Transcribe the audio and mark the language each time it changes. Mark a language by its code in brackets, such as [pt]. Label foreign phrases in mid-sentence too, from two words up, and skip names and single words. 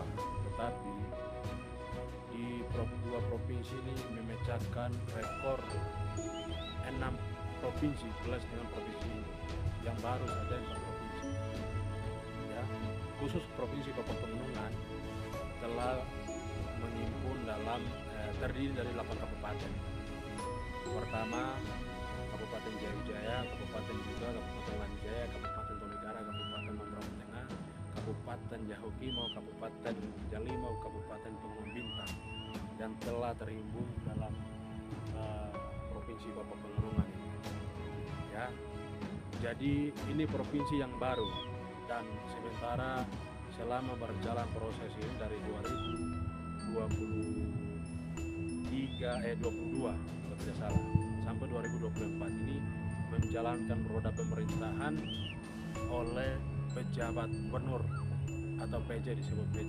[id] Tetapi di dua provinsi ini memecahkan rekor 6 provinsi plus dengan provinsi ini yang baru saja 4 provinsi. Ya, khusus Provinsi Papua Pegunungan telah menghimpun terdiri dari 8 kabupaten. Pertama, Kabupaten Jaya Wijaya, Kabupaten juga, Kabupaten Lanijaya, Kabupaten Tolikara, Kabupaten Mambramo Tengah, Kabupaten Yahukimo, Kabupaten Jalimo, Kabupaten Panggung Bintang, dan telah terhimpun dalam Provinsi Papua Pegunungan ini. Ya, jadi ini provinsi yang baru, dan sementara selama berjalan proses ini dari 2022 kalau tidak salah sampai 2024 ini menjalankan roda pemerintahan oleh pejabat gubernur atau PJ, disebut PJ.